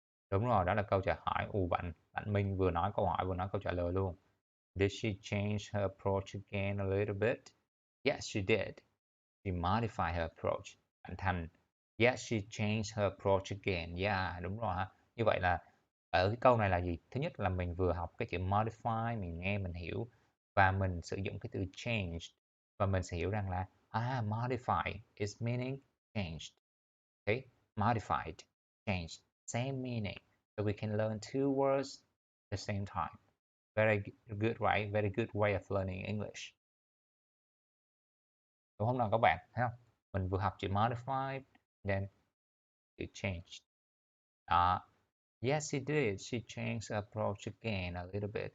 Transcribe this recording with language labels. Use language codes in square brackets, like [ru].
[vi] Đúng rồi, đó là câu trả hỏi. Bạn Minh vừa nói câu hỏi vừa nói câu trả lời luôn. [en] Did she change her approach again a little bit? Yes, she did. She modified her approach. Bạn Thành. Yes, she changed her approach again. [vi] Yeah, đúng rồi ha. Như vậy là ở cái câu này là gì? Thứ nhất là mình vừa học cái chữ modify, mình nghe mình hiểu. và mình sử dụng cái từ change và mình sẽ hiểu rằng là [en] modify is meaning changed. Okay, modified, changed, same meaning. So we can learn two words at the same time. Very good, right? Very good way of learning English. [vi] Đúng không nào các bạn? Thấy không? Mình vừa học chữ modified, then chữ changed. [en] Đó. Yes, she did. She changed her approach again a little bit.